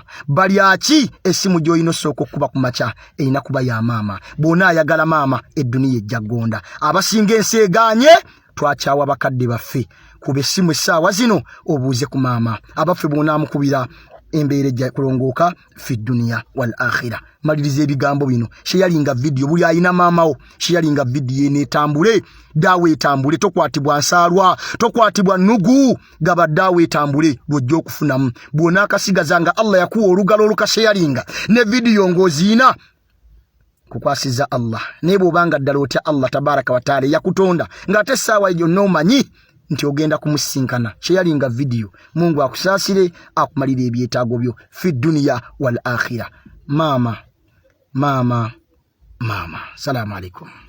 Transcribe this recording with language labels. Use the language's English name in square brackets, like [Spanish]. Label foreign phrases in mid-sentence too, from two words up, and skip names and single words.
[Ganda] Balyaki essimu gy'olina osooka okuba ku makya erina kuba ya mama. Bw'ona ayagala mama edduniya ejja ggonda. Abasinga ensi egaanye twakyawa bakadde baffe. Kuba essimu essaawa zino obuuze ku mama. Abaffe bw'onaamukubira embeera ejja kulongooka [Arabic] في الدنيا والآخرة. [Ganda] Maliriza ebigambo bino. Sheyalinga video buli ayina mama wo. Sheyalinga video ene etambule. Dawe etambule tokwatibwa nsaalwa, tokwatibwa nugu. Gaba dawe etambule lwojja okufunamu. Bw'ona akasigazanga Allah yakuwa olugalo olukasheyalinga ne video ng'oziina kukwasiza Allah. Ne bw'obanga ddala otya [Arabic] الله تبارك وتعالى [Ganda] yakutonda ng'ate essaawa eyo n'omanyi nti ogenda kumusinkana. Sheyalinga video. Mungu akusaasire akumalire ebyetaago byo [Arabic] في الدنيا والآخرة. Mama. سلام عليكم.